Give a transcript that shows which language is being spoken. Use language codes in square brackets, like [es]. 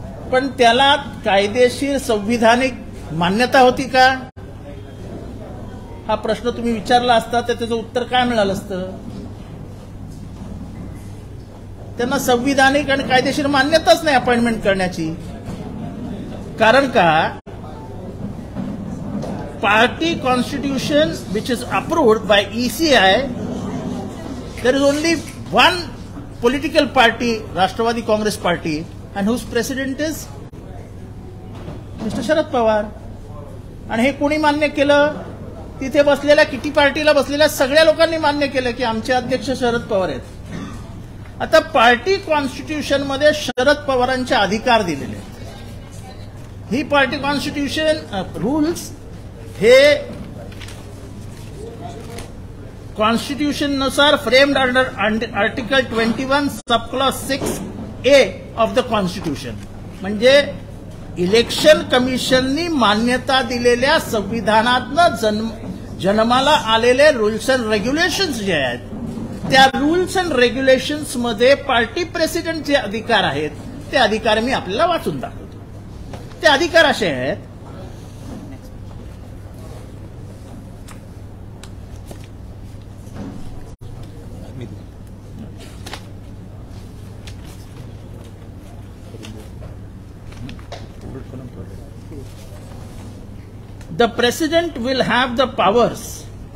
[mr] पण त्याला कायदेशीर संविधानिक मान्यता होती का हा प्रश्न तुम्ही विचारला असता तर त्याचं उत्तर काय मिळालं असतं? त्यांना संविधानिक आणि कायदेशीर मान्यताच नाही अपॉइंटमेंट करण्याची. कारण का [en] Party constitution which is approved by ECI, there is only one political party, Rashtraवादी Congress party, and whose president is Mr. [mr] Sharad Pawar. आणि हे कोणी मान्य केलं? तिथे बसलेल्या किटी पार्टीला बसलेल्या सगळ्या लोकांनी मान्य केलं की आमचे अध्यक्ष शरद पवार आहेत. आता पार्टी कॉन्स्टिट्यूशन मध्ये शरद पवारांचे अधिकार दिलेले आहेत. ही पार्टी कॉन्स्टिट्यूशन रूल्स हे कॉन्स्टिट्यूशन नुसार [en] framed under article 21 sub clause 6A of the constitution, [mr] म्हणजे इलेक्शन कमिशननी मान्यता दिलेल्या संविधानातनं जन्माला आलेले रूल्स अँड रेग्युलेशन्स जे आहेत त्या रूल्स अँड रेग्युलेशन्स मध्ये पार्टी प्रेसिडेंट जे अधिकार आहेत ते अधिकार मी आपल्याला वाचून दाखवतो. ते अधिकार असे आहेत, [en] the president will have the powers